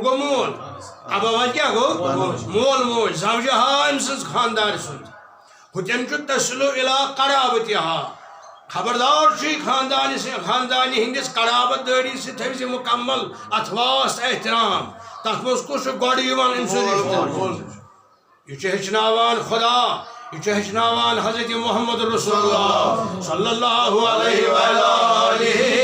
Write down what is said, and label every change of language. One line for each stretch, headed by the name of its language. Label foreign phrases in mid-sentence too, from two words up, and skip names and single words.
Kashmiri: گوٚو مول ابوائی کیٛاہ گوٚو مول موج زوجہا أمۍ سٕنٛز خاندارِ سُنٛد ہُتٮ۪ن چھُ تصلُ قرابتہا خبردار چھُ یہِ خاندانہِ ہٕنٛدِس قرابت دٲری سۭتۍ تھٲوِ زِ مُکمل اتھ واسطہٕ احترام تتھ منٛز کُس چھُ گۄڈٕ یِوان أمۍ سُنٛد رشتہٕ یہِ چھُ ہیٚچھناوان خدا یہِ چھُ ہیٚچھناوان حضرت محمد رسول اللہ
Arabic: صلی اللہ علیہ وآلہ